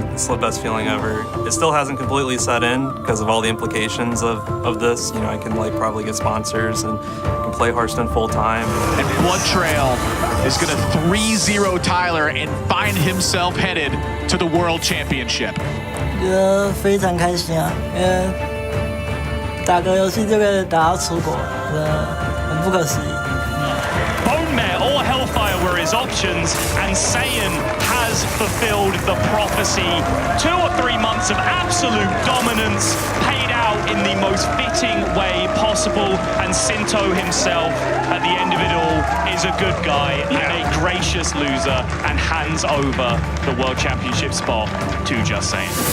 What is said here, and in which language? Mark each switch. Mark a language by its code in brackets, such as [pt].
[en] It's the best feeling ever. It still hasn't completely set in because of all the implications of this. You know, I can like probably get sponsors and can play Hearthstone full time. And Blood Trail is going to 3-0 Tyler and find himself headed to the World Championship. [zh] 非常开心啊，因为打个游戏就可以打到出国，很不可思议。 [en] Bonemare or Hellfire were his options, and Saiyan has fulfilled the prophecy. 2 or 3 months of absolute dominance paid out in the most fitting way possible, and Sinto himself, at the end of it all, is a good guy and a gracious loser, and hands over the World Championship spot to Just Saiyan.